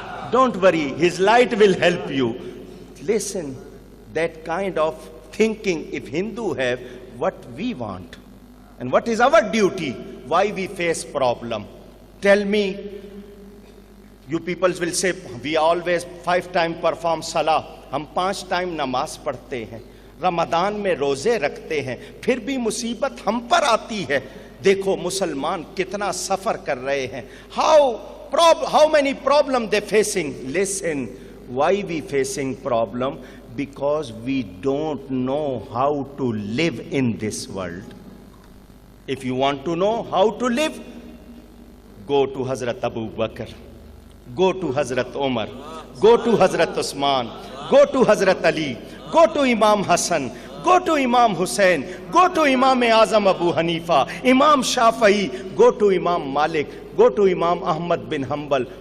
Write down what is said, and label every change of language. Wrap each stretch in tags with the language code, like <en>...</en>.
<en>Don't worry, his light will help you. Listen, that kind of thinking, if Hindu have, what we want. And what is our duty? Why we face problem? Tell me. You people will say, we always 5 times perform salah.</en> <hi>हम 5 time नमाज पढ़ते हैं, रमदान में रोजे रखते हैं, फिर भी मुसीबत हम पर आती है. देखो मुसलमान कितना सफर कर रहे हैं.</hi> <en>How many problem they facing? Listen, why we facing problem? Because we don't know how to live in this world. If you want to know how to live, go to Hazrat Abu Bakr, go to Hazrat Umar, go to Hazrat Usman, go to Hazrat Ali, go to Imam Hassan, go to Imam Hussain, go to Imam Azam Abu Hanifa, Imam Shafi'i, go to Imam Malik, go to Imam Ahmad bin Hanbal.</en>